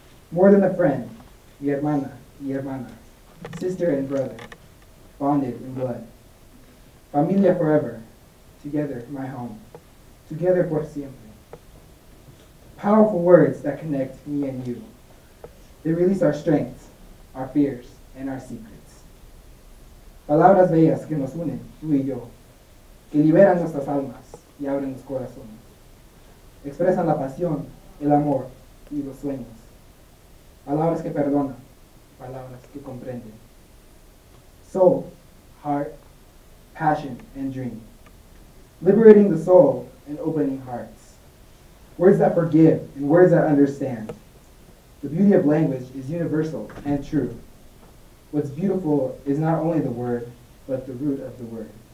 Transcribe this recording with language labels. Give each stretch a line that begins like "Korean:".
English: More than a friend,
Spanish: mi hermana,
English: sister and brother, bonded in blood. Familia forever, together my home, together
Spanish: por siempre.
English: Powerful words that connect me and you. They release our strengths, our fears, and our secrets.
Spanish: Palabras bellas que nos unen, tú y yo, que liberan nuestras almas y abren los corazones. Expresan la pasión, el amor y los sueños. Palabras que perdonan, palabras que comprenden.
English: Soul, heart, passion, and dream. Liberating the soul and opening hearts. Words that forgive and words that understand. The beauty of language is universal and true. What's beautiful is not only the word, but the root of the word.